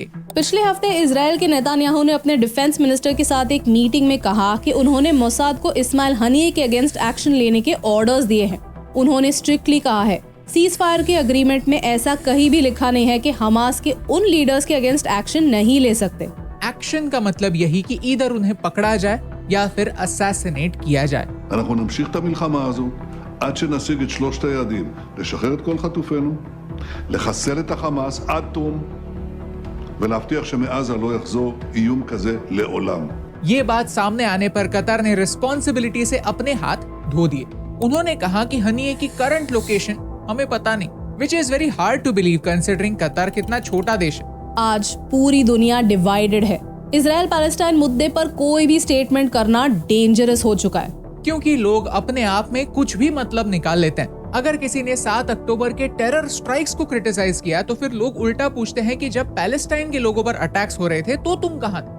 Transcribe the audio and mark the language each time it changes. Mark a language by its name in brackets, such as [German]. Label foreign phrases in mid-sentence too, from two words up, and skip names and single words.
[Hindi] पिछले हफ्ते इजराइल के नेतान्याहू ने अपने [English] defense minister [Hindi] के साथ एक मीटिंग में कहा कि उन्होंने मोसाद को इस्माइल हनीये के [English] against action [Hindi] लेने के ऑर्डर्स दिए हैं। उन्होंने स्ट्रिक्टली कहा है [English] cease fire [Hindi] के अग्रीमेंट में ऐसा कहीं भी लिखा नहीं है कि हमास के उन लीडर्स के [English] against action [Hindi] नहीं ले सकते। एक्शन का मतलब यही कि इधर उन्हें पकड़ा जाए या फिर असैसिनेट किया जाए। [Hebrew] אנחנו נמשיך את המלחמה הזו עד שנשיג את 3 היעדים, לשחרר את כל חטופינו, לחסל את החמאס עד תום ולהבטיח שמעזה לא יחזור איום כזה לעולם। [Hindi] ये बात सामने आने पर कतर ने रिस्पॉन्सिबिलिटी से अपने हाथ धो दिए। उन्होंने कहा कि हनीये की [English] current location [Hindi] हमें पता नहीं, [English] which is very hard to believe considering [Hindi] कतर कितना छोटा देश है। आज पूरी दुनिया डिवाइडेड है। इजराइल पैलेस्टाइन मुद्दे पर कोई भी स्टेटमेंट करना डेंजरस हो चुका है क्योंकि लोग अपने आप में कुछ भी मतलब निकाल लेते हैं। अगर किसी ने 7 अक्टूबर के [English] terror strikes [Hindi] को क्रिटिसाइज किया तो फिर लोग उल्टा पूछते हैं कि जब पैलेस्टाइन के लोगों पर अटैक्स हो रहे थे तो तुम कहां थे।